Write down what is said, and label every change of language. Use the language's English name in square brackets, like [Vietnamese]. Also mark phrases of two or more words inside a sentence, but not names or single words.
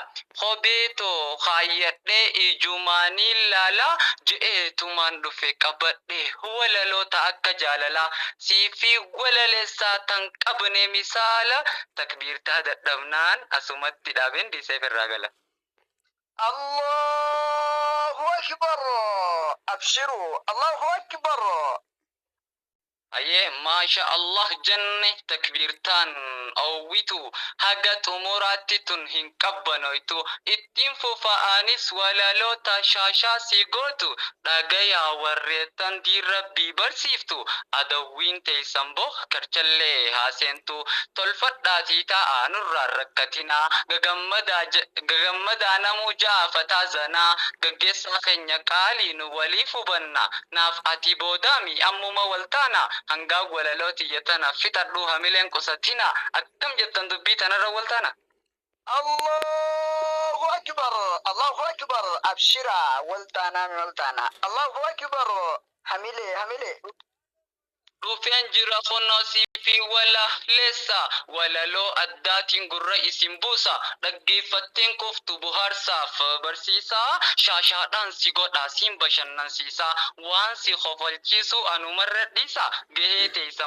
[Oromo] Kobeetoo kaayyadhee ijumaanii laala. Je'eetumaan dhufe qabadhee walaloota akka jaalalaa. Siifi walaleessaa tan qabne misaala. Takbiirtaa dadhabnaan asumatti dhaabeen dhiiseef irraa gala. [Arabic] الله أكبر. أبشروا. الله أكبر. [Oromo] Ayyee [Arabic] ما شاء الله [Oromo] jenne takbiirtaan oowwitu haga xumuraatti tun hin qabbanoytu ittiin fufa'anis walaloota shaashaa si gootu dhagayaa warreettan diirrabbii barsiiftu adawwiin teessan boo karchallee haaseentu tolfadhaatii taa'aa nurraan rakkatinaa gagammadaa namuu jaafataa zanaa gaggeessaa keenya qaalii nu waliif hubanna naaf ati boodaami ammuma waltaana hanga walalooti yatana fitadhu hamileen qusatina akkam jettan dubbii tanarra waltana. [Arabic] الله أكبر. الله أكبر. Abshira waltana. الله أكبر. [Oromo] Hamile. Dhufeen jira kunnoo fi wala leessa walaloo addaatiin gurra isin buusa dhaggeeffatteen koftu buhaarsaaf barsiisaa shaashaadhaan si godhaa siin bashannansiisaa waan si kofalchiisu anumarra dhiisa gahee teessan